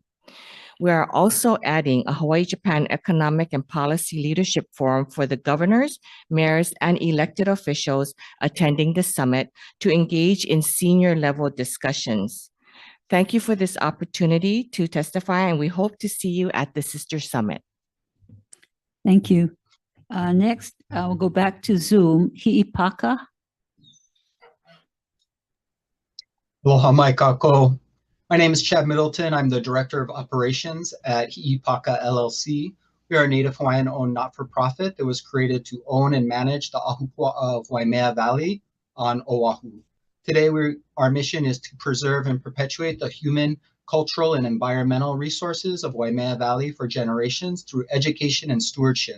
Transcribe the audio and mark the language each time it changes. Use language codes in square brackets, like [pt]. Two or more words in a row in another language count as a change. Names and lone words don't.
[en] We are also adding a Hawaii-Japan Economic and Policy Leadership Forum for the governors, mayors, and elected officials attending the summit to engage in senior-level discussions. Thank you for this opportunity to testify, and we hope to see you at the Sister Summit. Thank you. Next, we'll go back to Zoom. Hi'ipaka. [haw] Aloha mai kako. [en] My name is Chad Middleton. I'm the Director of Operations at Hi'ipaka LLC. We are a Native Hawaiian-owned not-for-profit that was created to own and manage the ahupua of Waimea Valley on Oahu. Today, our mission is to preserve and perpetuate the human, cultural, and environmental resources of Waimea Valley for generations through education and stewardship.